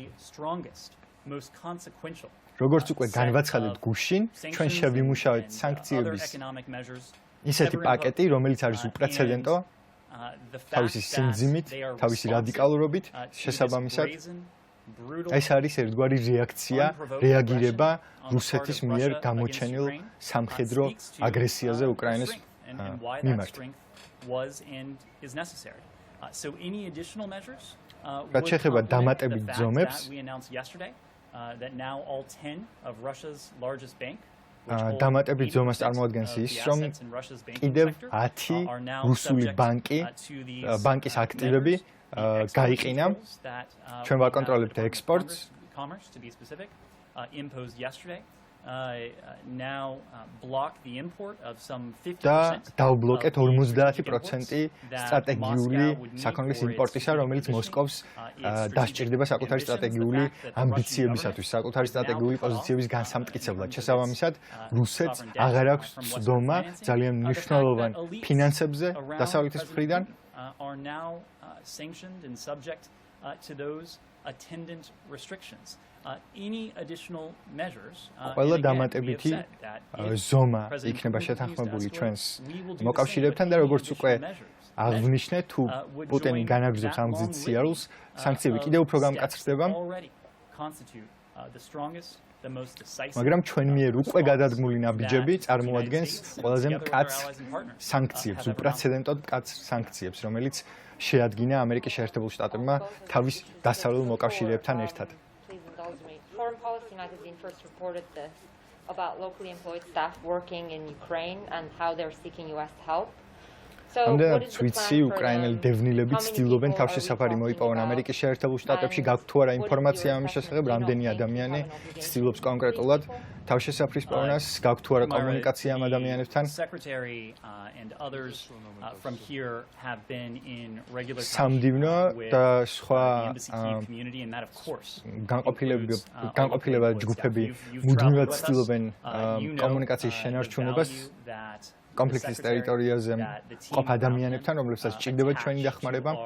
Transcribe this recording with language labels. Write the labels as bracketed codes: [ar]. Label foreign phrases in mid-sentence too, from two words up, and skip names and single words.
[ka] როგორც უკვე განვაცხადეთ გუშინ, ჩვენ შევიმუშავეთ სანქციების ისეთი პაკეტი, რომელიც არის უპრეცედენტო, თავისი სიმძიმით, თავისი რადიკალურობით, შესაბამისად ეს არის ერთგვარი რეაქცია, რეაგირება რუსეთის მიერ გამოჩენილ სამხედრო აგრესიაზე უკრაინის მიმართ. [en] So any additional measures [ka] რაც შეეხება დამატებით ზომებს, [en] we announced yesterday that now all 10 of Russia's largest bank [ka] დამატებით ზომას წარმოადგენს ის, რომ კიდევ 10 რუსული ბანკის აქტივები გაიყინა ჩვენ ვაკონტროლებთ ექსპორტს [en] imposed yesterday now block the import of some 50% [ka] და დავბლოკეთ 50% სტრატეგიული საქონლის იმპორტისა, რომელიც მოსკოვს დასჭირდება საკუთარი სტრატეგიული ამბიციებისათვის, საკუთარი სტრატეგიული პოზიციების განსამტკიცებლად. შესაბამისად, რუსეთს აღარ აქვს ცდომა ძალიან მნიშვნელოვან ფინანსებზე დასავლეთის მხრიდან [en] are now sanctioned and subject to those attendant restrictions. Any additional measures [ka] ყველა დამატებითი ზომა იქნება შეთანხმებული ჩვენს მოკავშირეებთან და როგორც უკვე აღნიშნე, თუ პუტინი განაგრძობს ამ გზით სიარულს, სანქციები კიდევ უფრო გამკაცრდება. მაგრამ ჩვენ მიერ უკვე გადადგმული ნაბიჯები წარმოადგენს ყველაზე მკაც სანქციებს, უპრეცედენტოდ მკაც სანქციებს, რომელიც შეადგინა ამერიკის შეერთებულ შტატებმა თავის დასავლელ მოკავშირეებთან ერთად. [en] Foreign Policy magazine first reported this about locally employed staff working in Ukraine and how they're seeking US help. [ka] ამდენად ვიცი, უკრაინელი დევნილები ცდილობენ თავშესაფარი მოიპოვონ ამერიკის შეერთებულ შტატებში, გაქვთ თუ არა ინფორმაცია ამის შესახებ, რამდენი ადამიანი ცდილობს კონკრეტულად თავშესაფრის პოვნას, გაქვთ თუ არა კომუნიკაცია ამ ადამიანებთან. სამდივნო და სხვა განყოფილება ჯგუფები მუდმივად ცდილობენ კომუნიკაციის შენარჩუნებას კონფლიქტის ტერიტორიაზე მყოფ ადამიანებთან, რომლებსაც სჭირდება ჩვენი დახმარება.